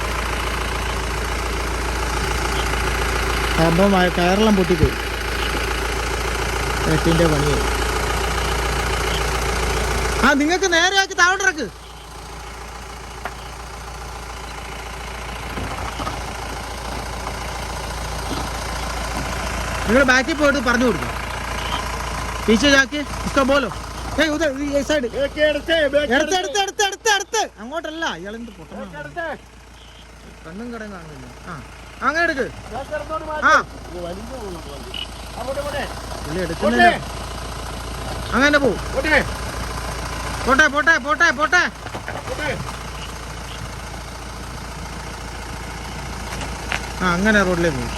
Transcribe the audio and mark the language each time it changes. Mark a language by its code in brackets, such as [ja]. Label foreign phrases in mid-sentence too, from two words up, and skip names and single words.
[ml] സംഭവം കയറെല്ലാം പൊട്ടിപ്പോയി, എട്ടിൻ്റെ പണിയായി. ആ, നിങ്ങൾക്ക് നേരെയാക്കി താഴോട്ടിറക്ക്. നിങ്ങൾ ബാക്കിൽ പോയിട്ട് പറഞ്ഞു കൊടുക്കും. [hi] पीछे जाके उसका बोलो, उधर ये साइड [ml] എടുത്ത് അങ്ങോട്ടല്ല. ഇയാളെന്ത് കണ്ണും കടയും കാണുന്നില്ല. ആ, അങ്ങനെ എടുക്ക്. ആ, എടുക്കുന്നില്ല, അങ്ങനെ പോട്ടെ. ആ, അങ്ങനെ റോഡിലേക്ക് പോകും.